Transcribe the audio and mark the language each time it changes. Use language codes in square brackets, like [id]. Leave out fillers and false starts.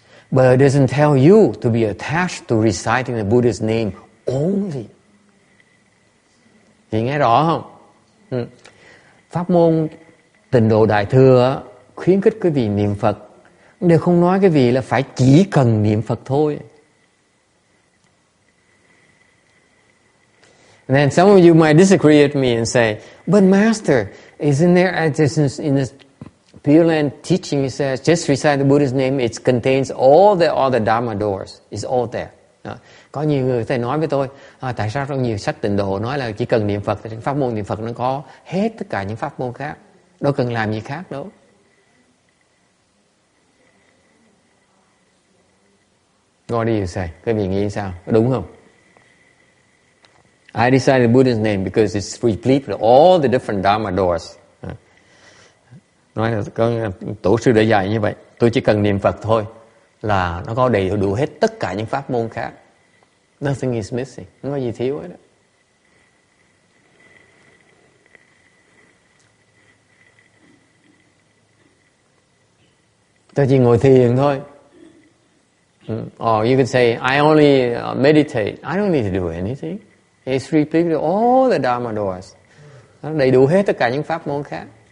[en] But it doesn't tell you to be attached to reciting the Buddha's name only. [vi] Chị nghe rõ không? Pháp môn Tịnh độ Đại thừa khuyến khích quý vị niệm Phật, đều không nói cái vị là phải chỉ cần niệm Phật thôi. [en] And then some of you might disagree with me and say, but Master, isn't there in this Pure Land teaching, it says, just recite the Buddha's name, it contains all the other Dharma doors. It's all there. [vi] Đó. Có nhiều người thầy nói với tôi, tại sao trong nhiều sách Tịnh độ nói là chỉ cần niệm Phật, thì pháp môn niệm Phật nó có hết tất cả những pháp môn khác. Đâu cần làm gì khác đâu. [en] What do you say? [vi] Các vị nghĩ sao? Đúng không? [en] I decided Buddha's name because it's replete with all the different Dharma doors. [vi] Nói là có tổ sư đã dạy như vậy. Tôi chỉ cần niệm Phật thôi là nó có đầy đủ hết tất cả những pháp môn khác. [en] Nothing is missing. [vi] Không có gì thiếu hết đó. Tôi chỉ ngồi thiền thôi. [en] Or you can say, I only meditate. I don't need to do anything. It's replete with all the Dharma doors. [vi] Nó đầy đủ hết tất cả những pháp môn khác.